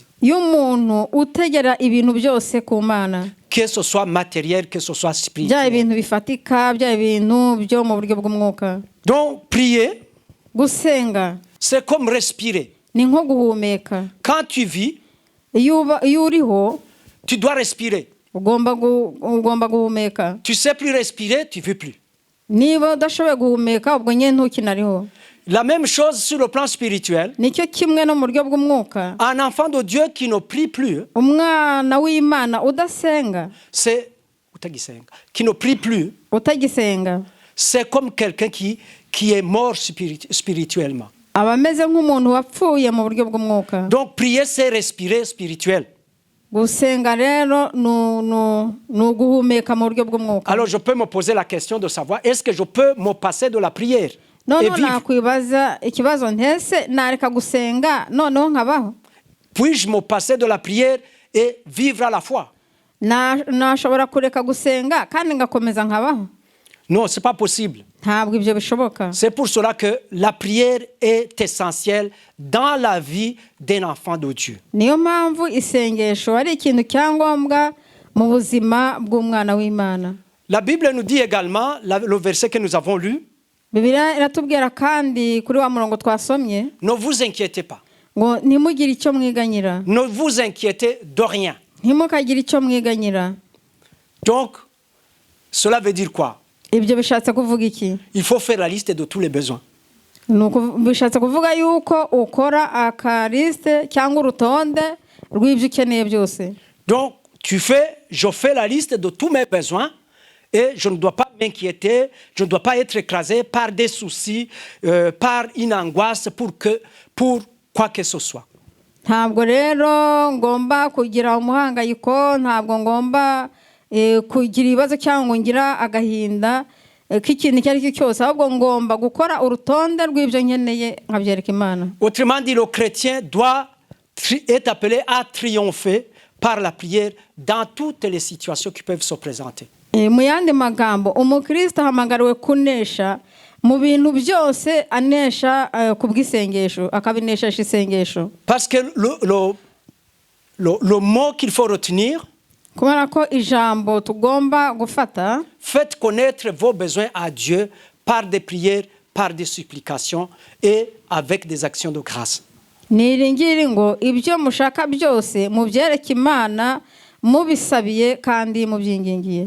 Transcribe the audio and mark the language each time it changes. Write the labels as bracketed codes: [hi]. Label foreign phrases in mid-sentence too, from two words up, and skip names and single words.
[rw] y'umuntu utegera ibintu byose ku Mana. [fr] Que ce soit matériel, que ce soit [rw] Bya [fr] spirituel. [rw] ibintu bifatika, bya ibintu byo mu buryo bw'umwuka. [fr] Donc, prier, [rw] Gusenga [fr] c'est comme respirer. [rw] ni nko guhumeka. [fr] Quand tu vis, [rw] Iyo uriho [fr] tu dois respirer. [rw] ugomba guhumeka. [fr] Tu sais plus respirer, tu ne vis plus. [rw] Niba udashoboye guhumeka ubwo nyine ntukinariho. [fr] La même chose sur le plan spirituel. [rw] Nicyo kimwe no mu buryo bw'umwuka. [fr] Un enfant de Dieu qui ne prie plus, [rw] Umwana w'Imana udasenga, [fr] qui ne prie plus, [rw] utagisenga, [fr] c'est comme quelqu'un qui est mort spirituellement. [rw] aba ameze nk'umuntu wapfuye mu buryo bw'umwuka. [fr] Donc prier, c'est respirer spirituel. [rw] Gusenga rero ni uguhumeka mu buryo bw'umwuka. [fr] Alors je peux me poser la question de savoir, est-ce que je peux me passer de la prière et vivre? [rw] Nakwibaza ikibazo ntese nareka gusenga noneho nkabaho. [fr] Puis-je me passer de la prière et vivre à la foi? [rw] Nashobora kureka gusenga kandi ngakomeza nkabaho? [fr] Non, ce n'est pas possible. [rw] Ntabwo ibyo bishoboka. [fr] C'est pour cela que la prière est essentielle dans la vie d'un enfant de Dieu. [rw] Niyo mpamvu isengesho ari ikintu cyangombwa mu buzima bw'umwana w'Imana. [fr] La Bible nous dit également, le verset que nous avons lu, [rw] Bibiliya iratubwira kandi kuri wa murongo twasomye [fr] ne vous inquiétez pas. [rw] ngo ntimugire icyo mwiganyira. [fr] Ne vous inquiétez de rien. [rw] Ntimukagire icyo mwiganyira. [fr] Donc, cela veut dire quoi? [rw] Ibyo bishatse kuvuga iki? [fr] Il faut faire la liste de tous les besoins. [rw] Bishatse kuvuga yuko ukora akariste cyangwa urutonde rw'ibyo ukeneye byose. [fr] Donc, je fais la liste de tous mes besoins et je ne dois pas m'inquiéter, je ne dois pas être écrasé par des soucis, par une angoisse pour quoi que ce soit. [rw] Ntabwo rero ngomba kugira umuhangayiko, ntabwo ngomba kugira ibibazo cyangwa ngira agahinda k'ikintu icyo ari cyo cyose, ahubwo ngomba gukora urutonde rw'ibyo nkeneye nkabyereka Imana. [fr] Autrement dit, le chrétien est appelé à triompher par la prière dans toutes les situations qui peuvent se présenter. [rw] Mu yandi magambo, umukristo ahamagariwe kunesha mu bintu byose, anesha ku bw'isengesho, akabinesha isengesho. [fr] Parce que le mot qu'il faut retenir, [rw] kubera ko ijambo tugomba gufata, [fr] faites connaître vos besoins à Dieu par des prières, par des supplications et avec des actions de grâce. [rw] Niringire ngo ibyo mushaka byose mubyereke Imana mubisabiye kandi mubyingingiye.